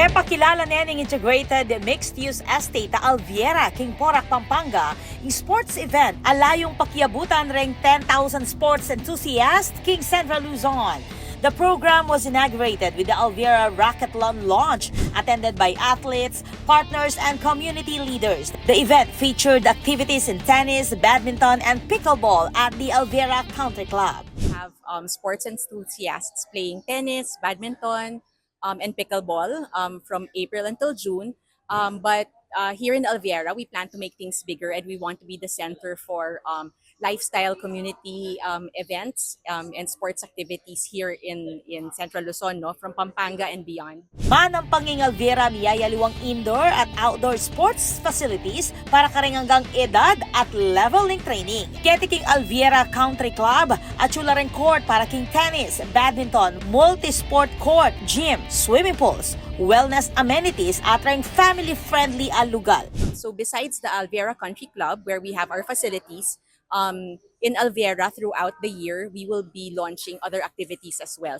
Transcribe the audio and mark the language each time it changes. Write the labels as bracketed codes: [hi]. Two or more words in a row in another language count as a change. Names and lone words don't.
[pam] Pepakilala nening [en] integrated mixed-use estate [pam] ta Alviera, King Porac, Pampanga, yung [en] sports event [pam] alayong pakiabutan reng 10,000 [en] sports enthusiasts [pam] King Central Luzon. [en] The program was inaugurated with the Alviera Racquetball launch, attended by athletes, partners, and community leaders. The event featured activities in tennis, badminton, and pickleball at the Alviera Country Club. Have sports enthusiasts playing tennis, badminton, and pickleball from April until June. But here in Alviera, we plan to make things bigger, and we want to be the center for lifestyle community events and sports activities here in Central Luzon, no, from Pampanga and beyond. [pam] Manang panging Alviera miyayaliwang indoor at [en] outdoor sports facilities [pam] para kareng hanggang edad at level ng training. Keti king Alviera Country Club at chula ring court para king tennis, badminton, [en] multi-sport court, [pam] gym, [en] swimming pools, wellness amenities [pam] at ring family-friendly al lugar. [en] So besides the Alviera Country Club, where we have our facilities, in Alviera throughout the year, we will be launching other activities as well.